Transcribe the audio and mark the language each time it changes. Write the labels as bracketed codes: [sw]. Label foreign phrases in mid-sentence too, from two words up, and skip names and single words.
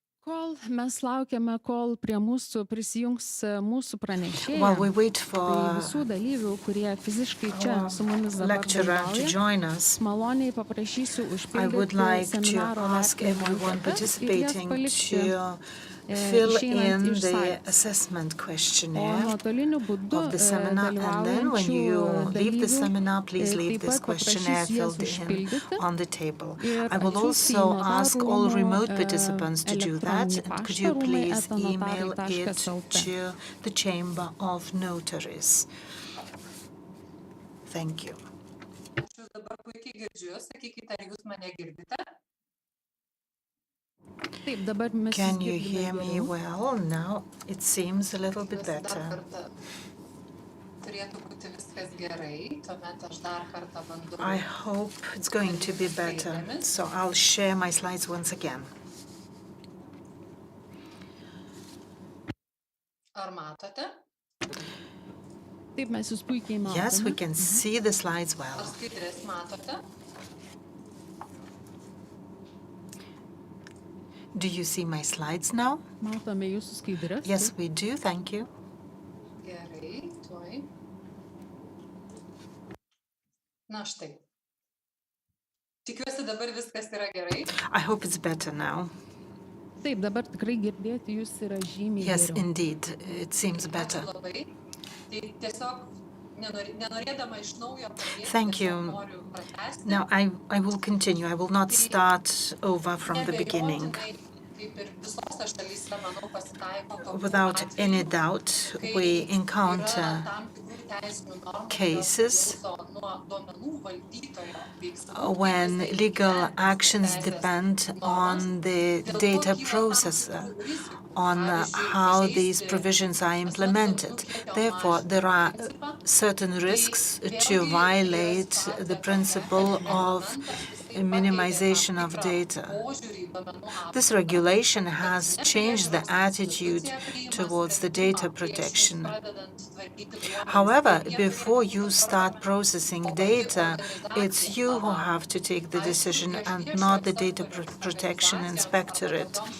[lt] Kol mes laukiame, kol prie mūsų prisijungs mūsų pranešėja, [en] While we wait [lt] tai [en] for [lt] visų dalyvių, kurie fiziškai čia [en] our [lt] su mumis dabar [en] lecturer to [lt] dalyvauja, [en] join us, [lt] maloniai paprašysiu [en] I would [lt] užpildyti [en] like to [lt] seminaro [en] ask [lt] vertinimo [en] everyone [lt] anketas ir jas [en] participating [lt] palikti [en] to fill [lt] išeinant [en] in [lt] iš [en] the [lt] salės. [en] assessment [lt] O [en] questionnaire [lt] nuotoliniu būdu [en] of the seminar, and then when [lt] dalyvaujančių [en] you leave the [lt] dalyvių [en] seminar, please leave [lt] taip [en] this [lt] pat [en] questionnaire [lt] paprašysiu jas [en] filled in [lt] užpildyti [en] on the table. [lt] ir [en] I will [lt] atsiųsti į [en] also ask [lt] notarų [en] all [lt] rūmų [en] remote participants to do that, [lt] elektroninį [en] and could [lt] paštą [en] you please [lt] rūmai [en] email it [lt] @notarai.lt. [en] to the Chamber of Notaries. Thank you. [lt] Aš dabar puikiai girdžiu, sakykite, ar jūs mane girdite? Taip, dabar mes [en] Can you [lt] girdime [en] hear me [lt] geriau. [en] well? Now it seems a little bit [lt] Tikiuosi, dar [en] better. [lt] kartą turėtų būti viskas gerai, tuomet aš dar kartą bandau. [en] I hope it's going to be better, so I'll share my slides once again. [lt] Ar matote? Taip, mes jūs puikiai matome. [en] Yes, we can see the slides [lt] Ar [en] well. [lt] skaidrės matote? [en] Do you see my slides now? [lt] Matome jūsų skaidrės. [en] Yes, we do. Thank you. [lt] Gerai, tuoj. Na štai. Tikiuosi dabar viskas yra gerai. [en] I hope it's better now. [lt] Taip, dabar tikrai girdėti jūs yra žymiai [en] Yes, [lt] geriau. [en] indeed, it seems better. [lt] Ačiū labai. Tai tiesiog nenorėdama iš naujo pradėti, [en] Thank [lt] tiesiog [en] you. [lt] noriu pratęsti. [en] Now I will continue. I will not start over from the beginning. [lt] Neabejotinai, kaip ir visose šalyse, manau, pasitaiko tokių [en] Without [lt] atvejų, [en] any doubt, [lt] kai [en] we [lt] yra [en] encounter [lt] tam tikrų teisinių normų, [en] cases [lt] kurios priklauso nuo duomenų valdytojo veiksmų, [en] when [lt] kaip jisai [en] legal [lt] įgyvendina [en] actions [lt] teisės [en] depend [lt] normas. [en] on the [lt] Dėl to [en] data [lt] kyla tam [en] processor, [lt] tikrų rizikų. [en] on [lt] Pavyzdžiui, [en] how these [lt] pažeisti [en] provisions are [lt] asmens [en] implemented. [lt] duomenų kiekio [en] Therefore, there [lt] mažinimo [en] are [lt] principą. [en] certain risks to violate the principle of minimization of data. This regulation has changed the attitude towards the data protection. However, before you start processing data, it's you who have to take the decision and not the data protection inspectorate.